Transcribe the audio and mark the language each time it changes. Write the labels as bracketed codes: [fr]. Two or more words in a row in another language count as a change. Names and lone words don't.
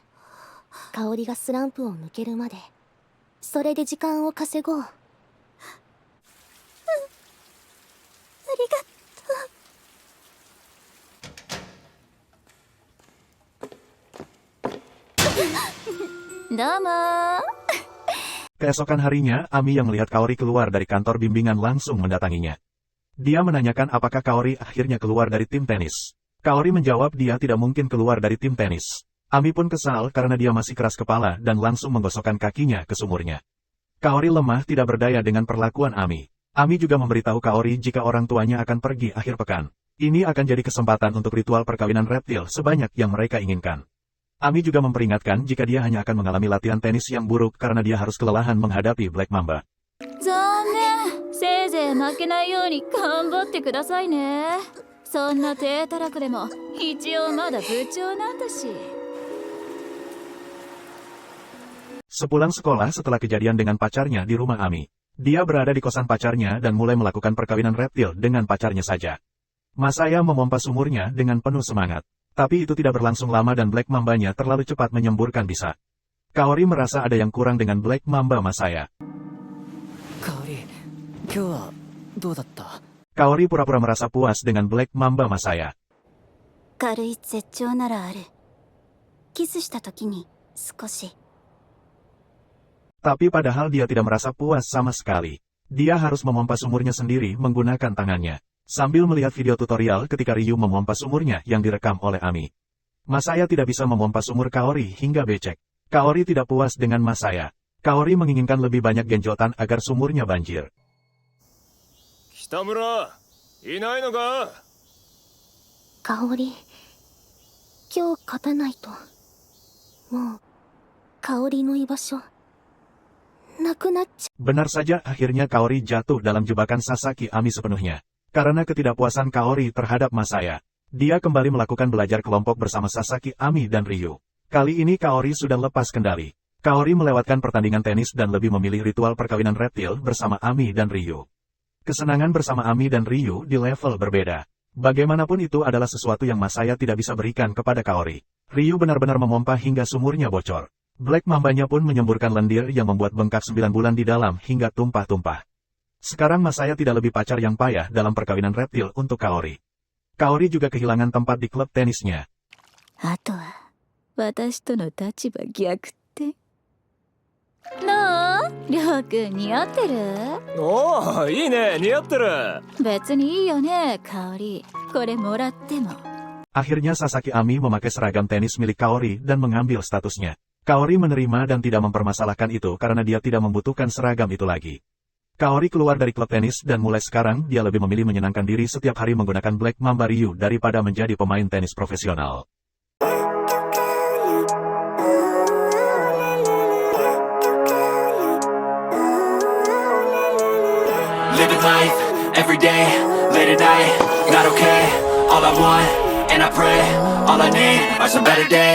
[ja] 香りがスランプを抜けるまでそれで時間を稼ごう。ありがとう。どうもー。 [id] Keesokan harinya, Ami yang melihat Kaori keluar dari kantor bimbingan langsung mendatanginya. Dia menanyakan apakah Kaori akhirnya keluar dari tim tenis. Kaori menjawab dia tidak mungkin keluar dari tim tenis. Ami pun kesal karena dia masih keras kepala dan langsung menggosokkan kakinya ke sumurnya. Kaori lemah tidak berdaya dengan perlakuan Ami. Ami juga memberitahu Kaori jika orang tuanya akan pergi akhir pekan. Ini akan jadi kesempatan untuk ritual perkawinan reptil sebanyak yang mereka inginkan. Ami juga memperingatkan jika dia hanya akan mengalami latihan tenis yang buruk karena dia harus kelelahan menghadapi Black Mamba. [ja] 残念。せいぜい負けないように頑張ってくださいね。そんな低たらくでも一応まだ部長なんだし。 [id] Sepulang sekolah setelah kejadian dengan pacarnya di rumah Ami, Dia berada di kosan pacarnya dan mulai melakukan perkawinan reptil dengan pacarnya saja. Masaya memompa sumurnya dengan penuh semangat. Tapi itu tidak berlangsung lama dan Black Mambanya terlalu cepat menyemburkan bisa. Kaori merasa ada yang kurang dengan Black Mamba Masaya. [ja] 香り今日はどうだった？ [id] Kaori pura-pura merasa puas dengan Black Mamba Masaya. [ja] 軽い絶頂ならある。キスした時に少し。 [id] Tapi padahal dia tidak merasa puas sama sekali. Dia harus memompa sumurnya sendiri menggunakan tangannya. Sambil melihat video tutorial ketika Ryu memompa sumurnya yang direkam oleh Ami. Masaya tidak bisa memompa sumur Kaori hingga becek. Kaori tidak puas dengan Masaya. Kaori menginginkan lebih banyak genjotan agar sumurnya banjir. [ja] 北村いないのか？香り今日勝たないともう香りの居場所なくなっちゃ [id] Benar saja akhirnya Kaori jatuh dalam jebakan Sasaki Ami sepenuhnya. Karena ketidakpuasan Kaori terhadap Masaya. Dia kembali melakukan belajar kelompok bersama Sasaki Ami dan Ryu. Kali ini Kaori sudah lepas kendali. Kaori melewatkan pertandingan tenis dan lebih memilih ritual perkawinan reptil bersama Ami dan Ryu. Kesenangan bersama Ami dan Ryu di level berbeda. Bagaimanapun itu adalah sesuatu yang Masaya tidak bisa berikan kepada Kaori. Ryu benar-benar memompa hingga sumurnya bocor. Black Mambanya pun menyemburkan lendir yang membuat bengkak 9 bulan di dalam hingga tumpah-tumpah. Sekarang Masaya tidak lebih pacar yang payah dalam perkawinan reptil untuk Kaori. Kaori juga kehilangan tempat di klub tenisnya. [ja] あとは私との立場逆転。どう？りょうくん似合ってる？おお、いいね、似合ってる。別にいいよね、香り。これもらっても。 [id] Akhirnya Sasaki Ami memakai seragam tenis milik Kaori dan mengambil statusnya. Kaori menerima dan tidak mempermasalahkan itu karena dia tidak membutuhkan seragam itu lagi. Kaori keluar dari klub tenis dan mulai sekarang dia lebih memilih menyenangkan diri setiap hari menggunakan Black Mamba Ryu daripada menjadi pemain tenis profesional. [en] Living life, every day, late at night, not okay. All I want, and I pray, all I need are some better days.